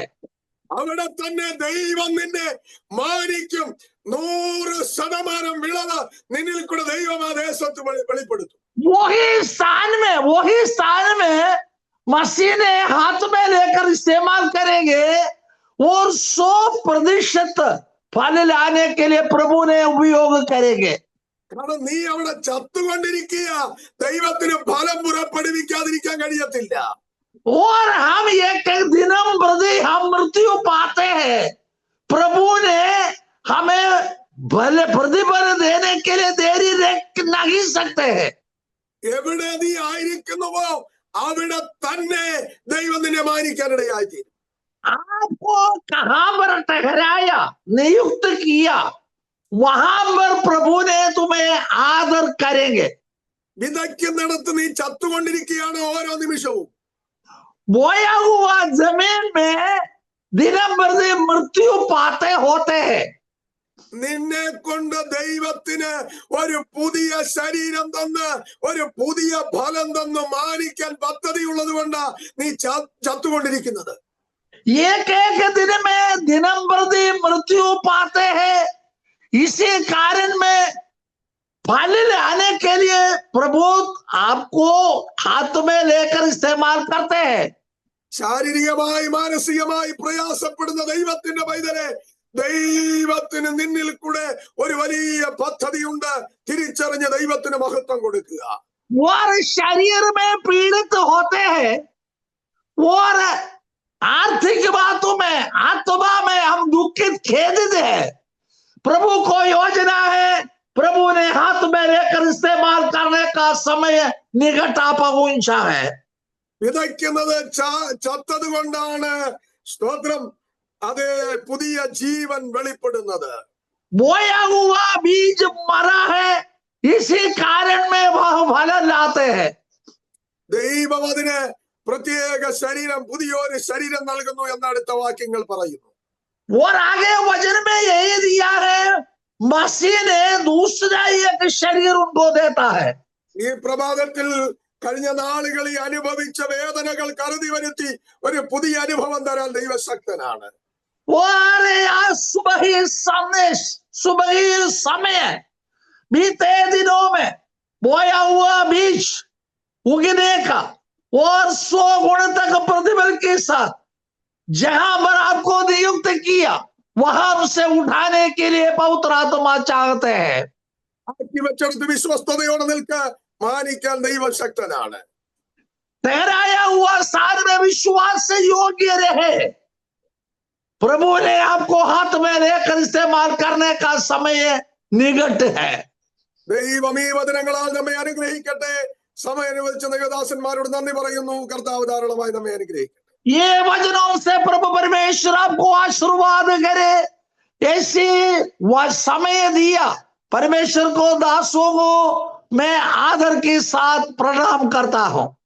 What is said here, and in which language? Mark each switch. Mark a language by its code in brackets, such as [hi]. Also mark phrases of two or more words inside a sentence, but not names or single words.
[ml] അവിടെ തന്നെ ദൈവം നിന്നെ മാനിക്കും. 100% വിളവ് നിന്നിൽ കൂടെ ദൈവം ആ ദേശത്ത് വെളിപ്പെടുത്തും. [hi] वही स्थान में मसीह ने हाथ में लेकर इस्तेमाल करेंगे और 100% फल लाने के लिए प्रभु ने उपयोग करेंगे. [ml] കാരണം നീ അവിടെ ചത്തുകൊണ്ടിരിക്കുക, ദൈവത്തിന് ഫലം പുറപ്പെടുവിക്കാതിരിക്കാൻ കഴിയത്തില്ല. [hi] और हम एक एक दिनम प्रति हम मृत्यु पाते हैं। प्रभु ने हमें भले प्रतिफल देने के लिए देरी रख नहीं सकते हैं। [ml] എവിടെ നീ ആയിരിക്കുന്നുവോ അവിടെ തന്നെ ദൈവം നിന്നെ മാനിക്കാനിടയായിത്തീരും. [hi] आपको कहां पर ठहराया, नियुक्त किया, वहां पर प्रभु ने तुम्हें आदर करेंगे। [ml] വിതയ്ക്കുന്നിടത്ത് നീ ചത്തുകൊണ്ടിരിക്കുകയാണ് ഓരോ നിമിഷവും. [hi] बोया हुआ जमीन में दिनम प्रति मृत्यु पाते होते हैं। [ml] നിന്നെ കൊണ്ട് ദൈവത്തിന് ഒരു പുതിയ ശരീരം തന്ന് ഒരു പുതിയ ഫലം തന്ന് മാനിക്കാൻ പദ്ധതിയുള്ളത് കൊണ്ടാ നീ ചത്തുകൊണ്ടിരിക്കുന്നത്. [hi] एक एक दिन में दिनम प्रति मृत्यु पाते हैं। इसी कारण में फल लाने के लिए प्रभु आपको हाथ में लेकर इस्तेमाल करते हैं। [ml] ശാരീരികമായി മാനസികമായി പ്രയാസപ്പെടുന്ന ദൈവത്തിന്റെ പൈതലെ, ദൈവത്തിന് നിന്നിൽ കൂടെ ഒരു വലിയ പദ്ധതിയുണ്ട്. തിരിച്ചറിഞ്ഞ് ദൈവത്തിന് മഹത്വം കൊടുക്കുക. [hi] और शरीर में पीड़ित होते हैं और आर्थिक बातों में, आत्मा में हम दुखित खेदित है। प्रभु को योजना है, प्रभु ने हाथ में लेकर इस्तेमाल करने का समय निकट आ पहुंचा है। [ml] വിതയ്ക്കുന്നത് ചത്തത് കൊണ്ടാണ്, സ്തോത്രം, അത് പുതിയ ജീവൻ വെളിപ്പെടുന്നത്. [hi] बोया हुआ बीज मरा है, इसी कारण में वह फल लाते हैं। [ml] ദൈവം അതിന് പ്രത്യേക ശരീരം, പുതിയൊരു ശരീരം നൽകുന്നു എന്ന് അടുത്ത വാക്യങ്ങൾ പറയുന്നു. [hi] और आगे वचन में यही दिया है, मसीह ने दूसरा एक शरीर उनको देता है। [ml] ഈ പ്രഭാതത്തിൽ കഴിഞ്ഞ നാളുകളിൽ അനുഭവിച്ച വേദനകൾ കരുതി വരുത്തി ഒരു പുതിയ അനുഭവം തരാൻ ദൈവശക്തനാണ്. [hi] और आज सुबह ही समय बीते दिनों में बोया हुआ बीज उगने का और 100 गुण तक प्रतिफल के साथ जहां पर आपको नियुक्त किया वहां से उठाने के लिए पवित्र आत्मा चाहते हैं। [ml] ആക്കി വെച്ചെടുത്ത് വിശ്വസ്തയോടെ നിൽക്കാൻ മാനിക്കാൻ ദൈവശക്തനാണ്. [hi] ठहराया हुआ सार में विश्वास से योग्य रहे। प्रभु ने आपको हाथ में लेकर इस्तेमाल करने का समय निकट है। [ml] ദൈവം ഈ വചനങ്ങളാൽ നമ്മെ അനുഗ്രഹിക്കട്ടെ. സമയം അനുവദിച്ച ദൈവദാസന്മാരോട് നന്ദി പറയുന്നു. കർത്താവ് ധാരാളമായി നമ്മെ അനുഗ്രഹിക്കട്ടെ. [hi] ये वचनों से प्रभु परमेश्वर आपको आशीर्वाद करे। ऐसी वह समय दिया, परमेश्वर को, दासों को मैं आदर के साथ प्रणाम करता हूं।